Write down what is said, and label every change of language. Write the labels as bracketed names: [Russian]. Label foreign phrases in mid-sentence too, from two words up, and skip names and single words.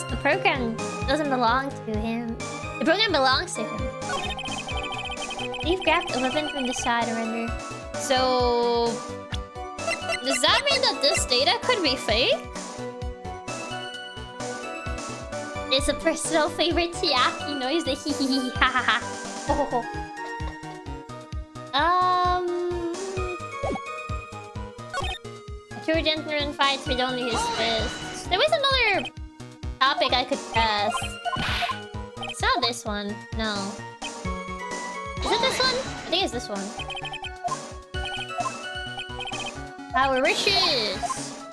[English] The program doesn't belong to him. The program belongs to him. We've grabbed a weapon from the side, render. So... Does that mean that this data could be fake? It's a personal favorite Chiaki noise, the hee hee hee ha ha ha. A true gentleman fights with only his fists. There was another topic I could press. It's not this one, no. Is it this one? I think it's this one. Power wishes.